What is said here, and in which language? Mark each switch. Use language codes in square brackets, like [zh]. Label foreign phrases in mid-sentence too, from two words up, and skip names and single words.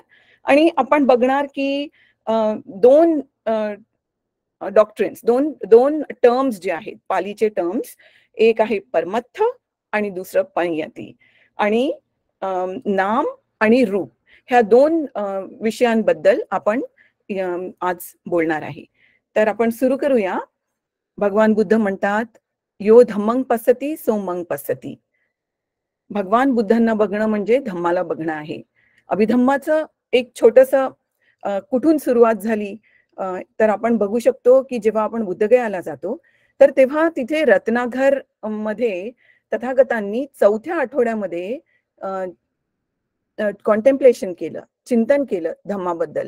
[mr] आणि आपण बघणार की दोन डॉक्ट्रिन्स, दोन दोन टर्म्स जे आहेत, पालीचे टर्म्स, एक आहे परमत्थ आणि दुसरं पंयती. आणि नाम आणि रूप ह्या दोन विषयांबद्दल आपण आज बोलणार आहे. तर आपण सुरू करूया. भगवान बुद्ध म्हणतात, [pi] यो धम्मं पश्यति सो मं पश्यति. [mr] भगवान बुद्धांना बघणं म्हणजे धम्माला बघणं आहे. अभिधम्माचं एक छोटंसं कुठून सुरुवात झाली तर आपण बघू शकतो की जेव्हा आपण बुद्धगयाला जातो तर तेव्हा तिथे रत्नाघर मध्ये तथागतांनी चौथ्या आठवड्यामध्ये कॉन्टेम्प्लेशन केलं, चिंतन केलं धम्माबद्दल.